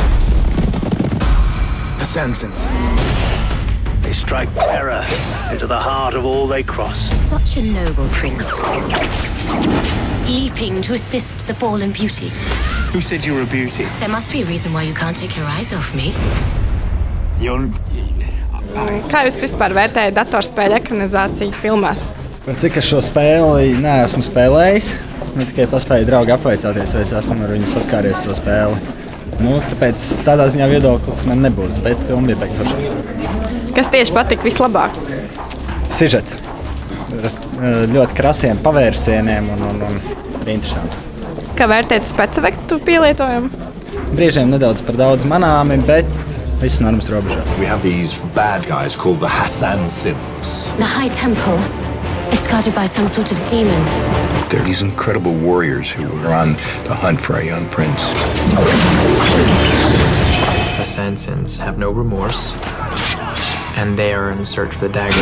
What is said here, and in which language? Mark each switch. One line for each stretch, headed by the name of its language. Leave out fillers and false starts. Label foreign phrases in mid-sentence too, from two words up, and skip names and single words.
English: Assassins. They strike terror into the heart of all they cross. Such a noble prince. Leaping to assist the fallen beauty. Who said you were a beauty? There must be a reason why you can't take your eyes off me.
Latvian: Kā jūs vispār vērtējat datorspēļu ekranizācijas filmās? Par cik es šo spēli neesmu spēlējis, tikai paspēju draugu apvaicāties, vai es esmu ar viņu saskāries to spēli. Tāpēc tādā ziņā viedoklis man nebūs, bet filma bija baigi forša. Kas tieši patika vislabāk? Sižets. Ļoti krasiem pavērsieniem un bija interesanti. Kā vērtēt spēcefektu pielietojumu? Brīžiem nedaudz par daudz manāmi, bet viss normas robežās.
English: We have these bad guys called the Assassins. The High Temple. It's guarded by some sort of demon. They're these incredible warriors who are on the hunt for a young prince. Assassins have no remorse, and they are in search for the dagger.